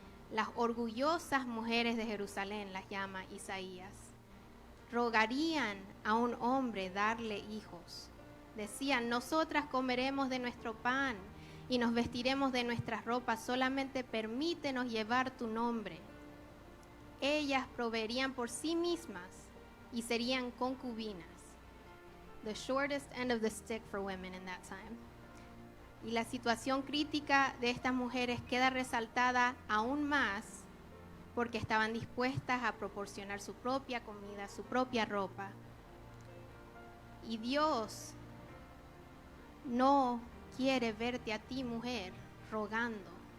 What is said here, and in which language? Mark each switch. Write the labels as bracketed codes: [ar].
[es] Las orgullosas mujeres de Jerusalén, las llama Isaías, rogarían a un hombre darle hijos. Decían, nosotras comeremos de nuestro pan y nos vestiremos de nuestras ropas, solamente permítenos llevar tu nombre. Ellas proveerían por sí mismas y serían concubinas. [en] The shortest end of the stick for women in that time. [es] Y la situación crítica de estas mujeres queda resaltada aún más porque estaban dispuestas a proporcionar su propia comida, su propia ropa. Y Dios no quiere verte a ti, mujer, rogando.